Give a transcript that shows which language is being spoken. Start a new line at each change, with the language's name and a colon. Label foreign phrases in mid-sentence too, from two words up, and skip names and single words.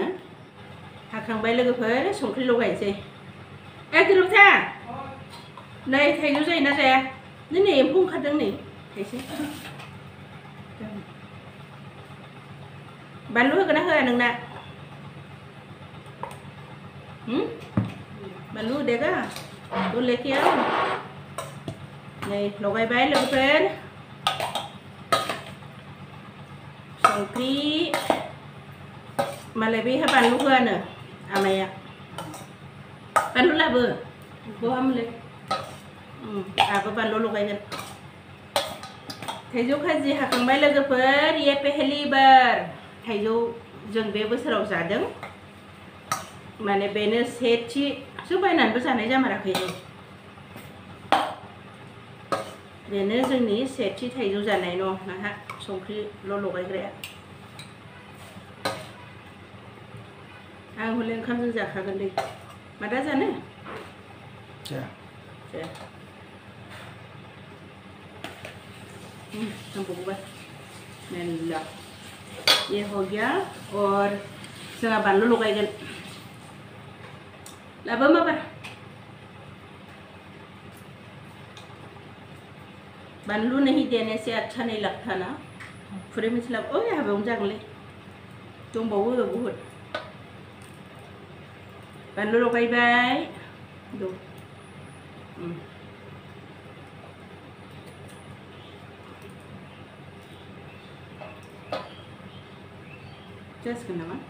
Bodo: हाखांबाय लोगोफोर, संख्रि लगायनोसै। गिरबथा, नै थाइजौ जायोना जाया? नै एम्फौ ओंखारदों, नै थाइसे। बानलु होगोन ना होआ नोंना?
Hindi: बानलु होदेगा तो लेके आओ।
Bodo: नै लगायबाय लोगोफोर, संख्रि। मालाय बेहा बानलु होआनो आमाया। बानलु लाबो बहा मोनलाय? आहाबो बानलु लगायगोन। थाइजौ खाजि हाखांबाय लोगोफोर।
Hindi: ये पहली बार
Bodo: थाइजौ जों बे बोसोराव जादों। माने बेनो सेथिसो, बायनानैबो जानाय जामाराखै। बेनो जोंनि सेथि थाइजौ जानाय न'। नाहा संख्रिल' लगायग्राया। आं हले ओंखामजों जाखागोन दै। मादा जानो? जाया। नांबावगौबा मेल्ला।
Hindi: ये हो गया और
Bodo: जोंहा बानलु लगायगोन। लाबो माबा
Hindi: बानलू नहीं देने से अच्छा नहीं लगता ना। पूरे मतलब
Bodo: ओए हाबावनो जागोनलै, दंबावो बहुत। बानलु लगायबाय। जासिगोन नामा?